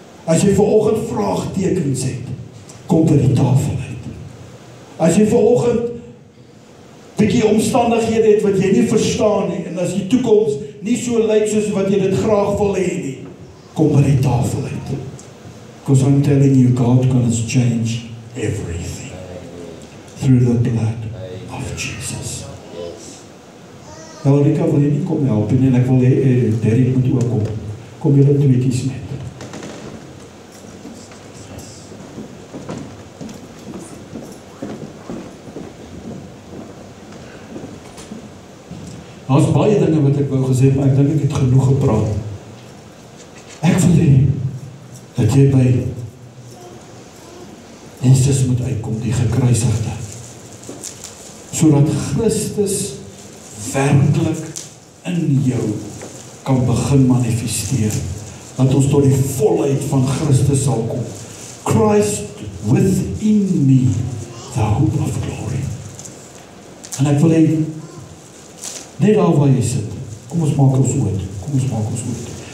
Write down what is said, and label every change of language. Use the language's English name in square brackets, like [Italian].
[Afrikaans] As jy vanoggend vraagtekens het, kom by die tafel uit. As jy vanoggend bietjie omstandighede het wat jy nie verstaan nie, en as die toekoms nie so lyk soos wat jy dit graag wil hê nie, kom by die tafel uit. [English] Because I'm telling you, God can change everything through the blood of Jesus. [Afrikaans] Nou, Rika, wil jy nie kom help nie, en ek wil hê, Derek moet ook kom. Kom julle tweekies met. Daar's baie dinge wat ek wou gesê, maar ek dink ek het genoeg gepraat. Ek wil hê dat jy by Jesus moet uitkom, die gekruisigde, sodat Christus werklik in jou kan begin manifesteer, dat ons tot die volheid van Christus sal kom. [English] Christ within me, the hope of glory. [Afrikaans] En ek wil hê, net daar waar jy sit, kom ons maak ons oud, kom ons maak ons oud.